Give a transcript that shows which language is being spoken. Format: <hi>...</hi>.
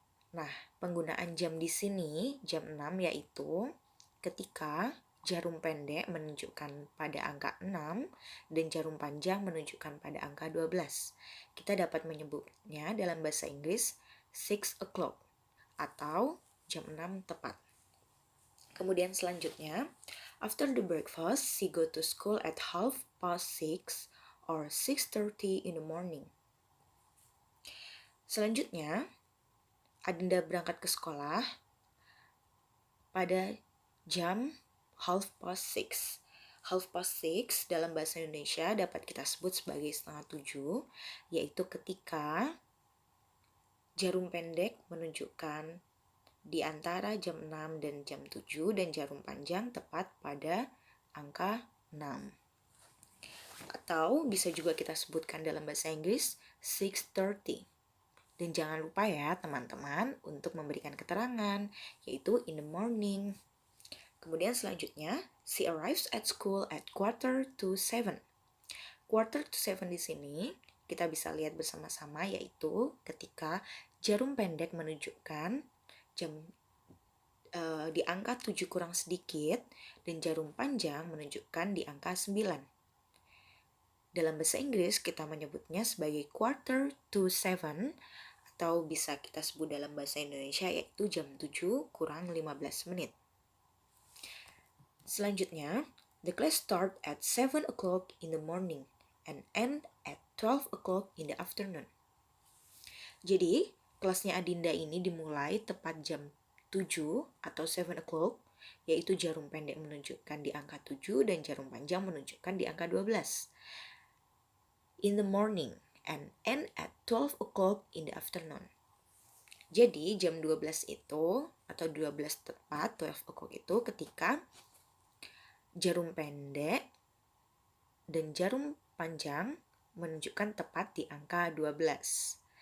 <id>Nah, penggunaan jam di sini, jam 6 yaitu ketika jarum pendek menunjukkan pada angka 6 dan jarum panjang menunjukkan pada angka 12. Kita dapat menyebutnya dalam bahasa Inggris</id> <en>6 o'clock</en> <id>atau jam 6 tepat. Kemudian selanjutnya,</id> <en>after the breakfast, she go to school at 6:30 or 6:30 in the morning.</en> <id>Selanjutnya, Adinda berangkat ke sekolah pada jam 6:30. 6:30 dalam bahasa Indonesia dapat kita sebut sebagai 6:30, yaitu ketika jarum pendek menunjukkan di antara jam 6 dan jam 7 dan jarum panjang tepat pada angka 6. Atau bisa juga kita sebutkan dalam bahasa Inggris 6:30. Dan jangan lupa ya teman-teman untuk memberikan keterangan, yaitu</id> <en>in the morning.</en> <id>Kemudian selanjutnya,</id> <en>she arrives at school at 6:45.</en> <id>6:45 di sini kita bisa lihat bersama-sama, yaitu ketika jarum pendek menunjukkan jam di angka 7 kurang sedikit dan jarum panjang menunjukkan di angka 9. Dalam bahasa Inggris kita menyebutnya sebagai 6:45 atau bisa kita sebut dalam bahasa Indonesia yaitu jam 7 kurang 15 menit.</id> <en>Selanjutnya, the class start at 7 o'clock in the morning and end at 12 o'clock in the afternoon.</en> <id>Jadi, kelasnya Adinda ini dimulai tepat jam 7 atau</id> <en>7 o'clock,</en> <id>yaitu jarum pendek menunjukkan di angka 7 dan jarum panjang menunjukkan di angka 12.</id> <en>In the morning and end at 12 o'clock in the afternoon.</en> <id>Jadi jam 12 itu atau 12 tepat</id> <en>12 o'clock</en> <id>itu ketika jarum pendek dan jarum panjang menunjukkan tepat di angka 12.</id>